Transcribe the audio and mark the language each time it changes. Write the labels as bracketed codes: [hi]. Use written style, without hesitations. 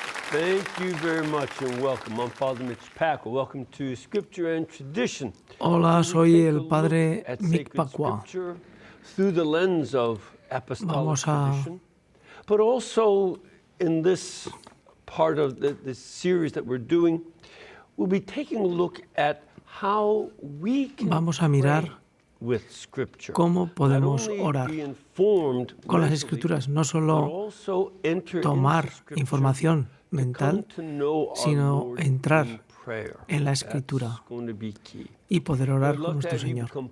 [en] Thank you very much and welcome. I'm Father Mitch Pacwa. Welcome to Scripture and Tradition. [es] Hola, soy el Padre Mick Pacwa. [en] Through the lens of apostolic tradition, but also in this part of this series that we're doing, we'll be taking a look at how we can pray with Scripture. [es] Cómo podemos orar con las Escrituras, no solo tomar información mental, sino entrar en la Escritura y poder orar con nuestro Señor.